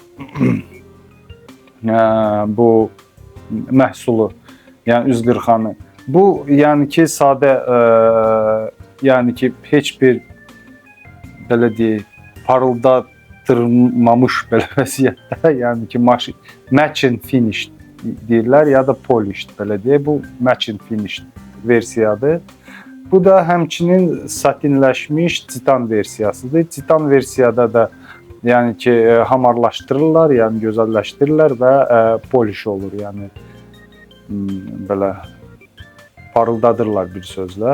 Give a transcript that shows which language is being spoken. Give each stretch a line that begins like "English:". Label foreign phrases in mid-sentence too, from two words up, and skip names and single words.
Azerbaijani: Bu məhsulu, yəni 140-anı. Bu, yəni ki, sadə, yəni ki, heç bir belə deyək, parıldadırmamış belə vəziyyətdə, yəni ki,
English: match and finish
Azerbaijani: deyirlər, ya da polished, belə deyək. Bu
English: match and finish
Azerbaijani: versiyadır. Bu da həmçinin satinləşmiş titan versiyasıdır. Titan versiyada da yəni ki, hamarlaşdırırlar, yəni gözəlləşdirirlər və polish olur, yəni belə parıldadırlar bir sözlə.